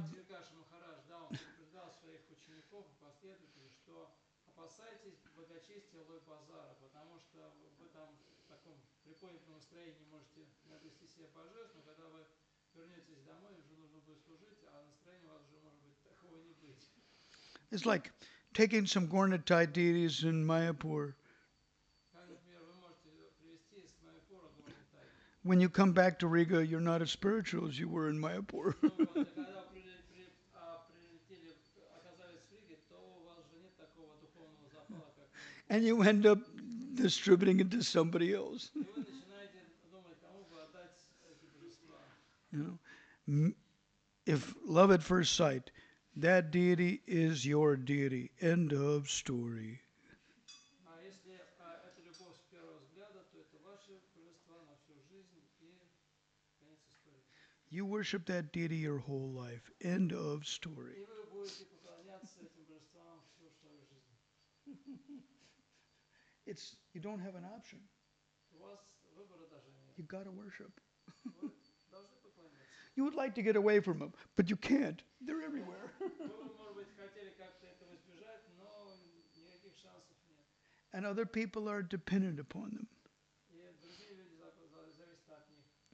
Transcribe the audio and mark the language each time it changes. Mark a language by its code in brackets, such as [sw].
[ru] Бхакти Викаша Махарадж, да, он предупреждал своих учеников и последователей, что опасайтесь благочестия Лой-Базара, потому что вы там в таком приподнятом настроении можете приобрести себе божеств, но когда вы вернетесь домой, уже нужно будет служить, а настроение у вас уже может быть такого не быть. [en] It's like taking some Gornatai deities in Mayapur. [ru] Как, например, вы можете привезти из Майпура горный тай. [en] When you come back to Riga, you're not as spiritual as you were in Mayapur. [ru] Ну вот, и когда вы прилетели, оказались в Риге, то у вас уже нет такого духовного запала, как в Майпуре. [en] And you end up distributing it to somebody else. [ru] И вы начинаете думать, кому бы отдать эти божества. [en] You know, if love at first sight, that deity is your deity. End of story. [ru] А если это любовь с первого взгляда, то это ваши божества на всю жизнь и конец истории. [en] You worship that deity your whole life. End of story. [ru] И вы будете поклоняться этим божествам всю свою жизнь. [en] You don't have an option. [ru] У вас выбора даже нет. [en] You gotta worship. [ru] Вы должны поклоняться. [en] You would like to get away from them, but you can't. They're everywhere. [ru] Вы, может быть, хотели как-то этого избежать, но никаких шансов нет. [en] And other people are dependent upon them. [ru] И другие люди зависят от них.